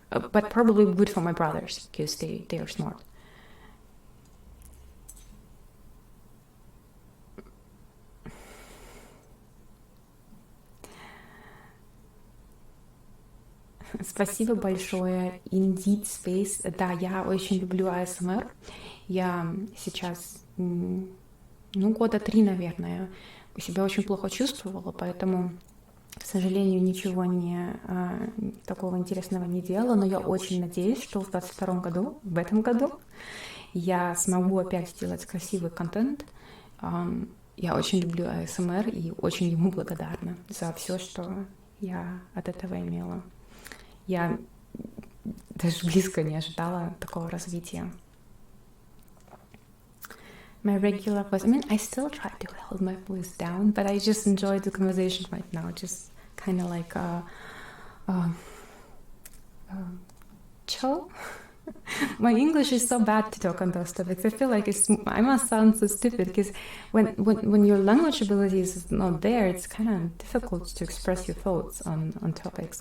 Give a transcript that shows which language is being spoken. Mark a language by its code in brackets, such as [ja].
[en] But probably good for my brothers, because they are smart. [ru] Спасибо большое, Indeed Space. Да, я очень люблю ASMR. Я сейчас, года 3, наверное, себя очень плохо чувствовала, поэтому, к сожалению, ничего такого интересного не делала, но я очень надеюсь, что в 2022 году, в этом году, я смогу опять сделать красивый контент. Я очень люблю ASMR и очень ему благодарна за все, что я от этого имела. Я даже близко не ожидала такого развития. [en] My regular voice, I mean, I still try to hold my voice down, but I just enjoy the conversation right now, just kind of like chill. My English is so bad to talk on those topics. I feel like I must sound so stupid, because when your language ability is not there, it's kind of difficult to express your thoughts on topics.